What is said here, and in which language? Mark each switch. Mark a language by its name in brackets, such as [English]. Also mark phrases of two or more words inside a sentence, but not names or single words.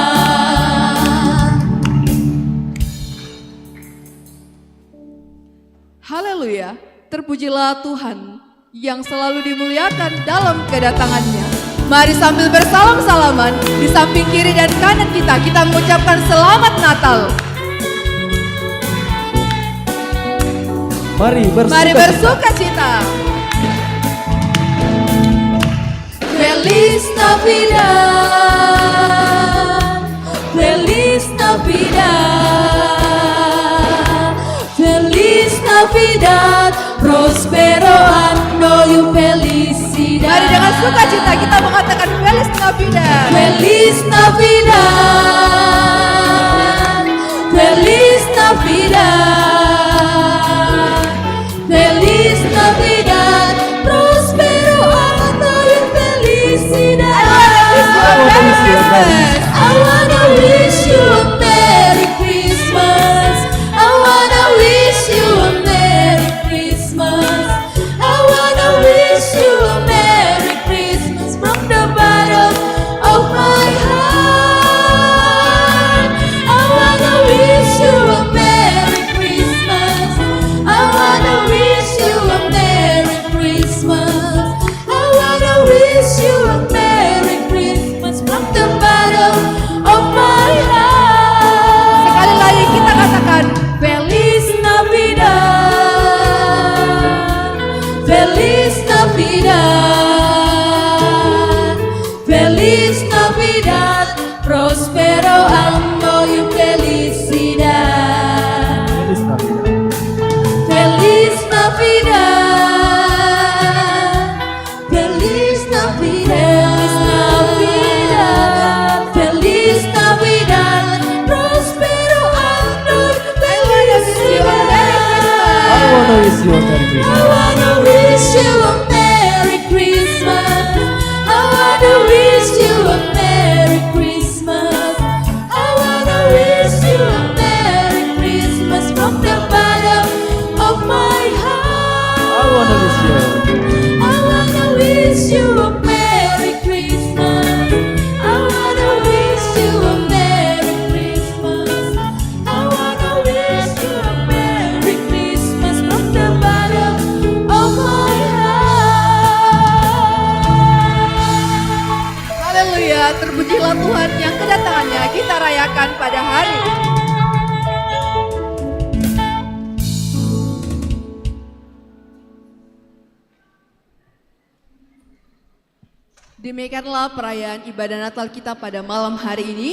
[Indonesian] Haleluya, terpujilah Tuhan yang selalu dimuliakan dalam kedatangannya. Mari sambil bersalam-salaman di samping kiri dan kanan kita mengucapkan selamat Natal. Mari Mari bersuka cita. [Spanish] Feliz Navidad, Feliz Navidad, Feliz Navidad, prospero anno y felicidad. [Indonesian] Mari dengan sukacita kita mengatakan [Spanish] Feliz Navidad. Feliz Navidad, Feliz Navidad, Feliz Navidad, prospero anno y felicidad. [English] I wanna wish you a Merry Christmas. I wanna wish you a Merry Christmas. I wanna wish you a Merry Christmas from the bottom of my heart. I wanna wish you a Merry Christmas. I wanna wish you a Merry Christmas. I wanna wish you a Merry Christmas from the bottom of my heart. [Indonesian] Sekali lagi kita katakan [Spanish] Feliz Navidad, Feliz Navidad, Feliz Navidad, prospero anno y felicidad. Feliz Navidad, Feliz Navidad, Feliz Navidad, prospero anno y felicidad. [English] I wanna wish you a Merry I Christmas. wanna wish you a Merry Christmas. I wanna wish you a Merry Christmas. I wanna wish you a Merry Christmas from the bottom of my heart. I wanna wish you. I wanna wish you a Merry Christmas. I wanna wish you a Merry Christmas. I wanna wish you a Merry Christmas from the bottom of my heart. [Indonesian] haleluya, terpujilah Tuhan yang kedatangannya kita rayakan pada hari ini. Demikianlah perayaan ibadah Natal kita pada malam hari ini.